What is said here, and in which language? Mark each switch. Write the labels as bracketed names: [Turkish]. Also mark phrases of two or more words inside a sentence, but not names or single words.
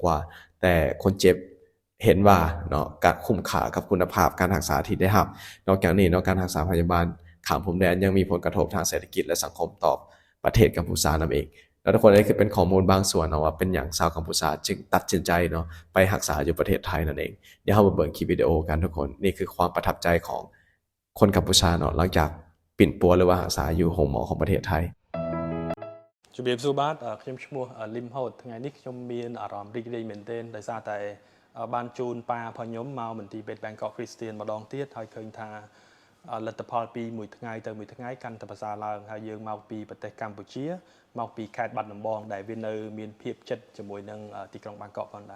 [Northeastern Thai] ว่าแต่คนเจ็บเห็นว่าเนาะการคุ้มค่ากับคุณภาพการรักษาที่ได้รับนอกจากนี้เนาะการรักษาพยาบาลข้ามพรมแดนยังมีผลกระทบทางเศรษฐกิจและสังคมต่อประเทศกัมพูชานำเองแล้วทุกคนนี่คือเป็นข้อมูลบางส่วนเนาะว่าเป็นอย่างชาวกัมพูชาจึงตัดสินใจเนาะไปรักษาอยู่ประเทศไทยนั่นเองเดี๋ยวเรามาเบิ่งคลิปวิดีโอกันทุกคนนี่คือความประทับใจของคนกัมพูชาเนาะหลังจากปิ่นปัวหรือว่ารักษาอยู่โรงหมอของประเทศไทย [Khmer] ជំរាបសួរបាទខ្ញុំឈ្មោះលឹមហូតថ្ងៃនេះខ្ញុំមានអារម្មណ៍រីករាយមែនទែនដោយសារតែបានជូនប៉ារបស់ខ្ញុំមកមន្ទីរពេទ្យ Bangkok Christian ម្ដងទៀតហើយឃើញថាលទ្ធផលពីមួយថ្ងៃទៅមួយថ្ងៃកាន់តែប្រសើរឡើងហើយយើងមកពីប្រទេសកម្ពុជាមកពីខេត្តបាត់ដំបងដែលវានៅមានភាពជិតជាមួយនឹងទីក្រុង Bangkok ផងដែរ